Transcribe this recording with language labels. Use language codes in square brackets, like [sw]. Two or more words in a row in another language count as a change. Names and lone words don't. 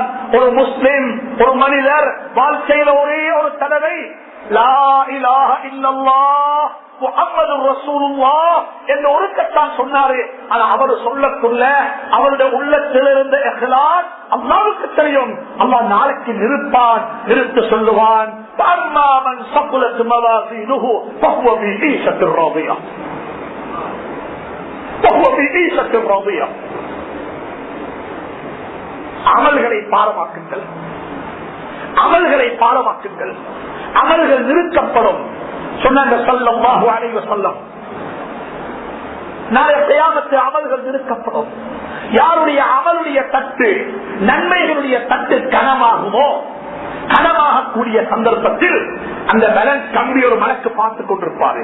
[ta] ஒரு முஸ்லிம் ஒரு மனிதர் வாழ்க்கையில ஒரே ஒரு தடவை [ar] لا إله إلا الله محمد رسول الله [ta] என்று ஒருக்கத்தான் சொன்னாரு. ஆனா அவர் சொல்லக்குள்ள அவருடைய உள்ளத்தில் இருந்த இஹ்லாஸ் அல்லாஹ்வுக்கு தெரியும். அல்லாஹ் நாளைக்கு நிறுத்து சொல்லுவான், [ar] فَأَمَّا مَنْ ثَقُلَتْ مَوَازِينُهُ فَهُوَ فِي عِيشَةٍ رَاضِيَةٍ فَهُوَ فِي عِيشَةٍ رَاضِيَةٍ. [ta] அமல்களை பாரமாக்குங்கள், அமல்களை பாரமாக்குங்கள், அமல்கள் நிறுத்தப்படும் சொன்னாங்க [ar] صلى الله عليه وسلم. [ta] நாளை கியாமத்தில் அமல்கள் நிறுத்தப்படும். யாருடைய அமலுடைய தட்டு, நன்மைகளுடைய தட்டு கனமாகுமோ, கனமாகக்கூடிய சந்தர்ப்பத்தில் அந்த பேலன்ஸ் கம்பி ஒரு மலக்கு பார்த்துக் கொண்டிருப்பாரு.